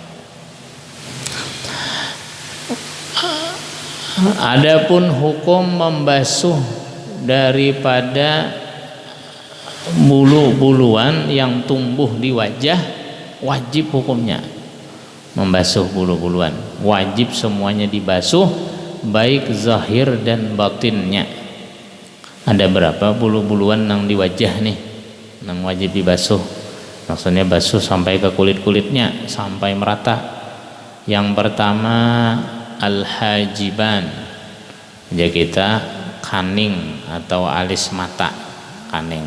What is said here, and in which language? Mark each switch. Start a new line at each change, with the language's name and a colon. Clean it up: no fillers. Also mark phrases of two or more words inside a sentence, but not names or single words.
Indonesian: Adapun hukum membasuh daripada bulu-buluan yang tumbuh di wajah, wajib hukumnya membasuh bulu-buluan, wajib semuanya dibasuh, baik zahir dan batinnya. Ada berapa bulu-buluan nang di wajah nih nang wajib dibasuh, maksudnya basuh sampai ke kulit-kulitnya sampai merata. Yang pertama al-hajiban, jadi kita kaning atau alis mata, kaning.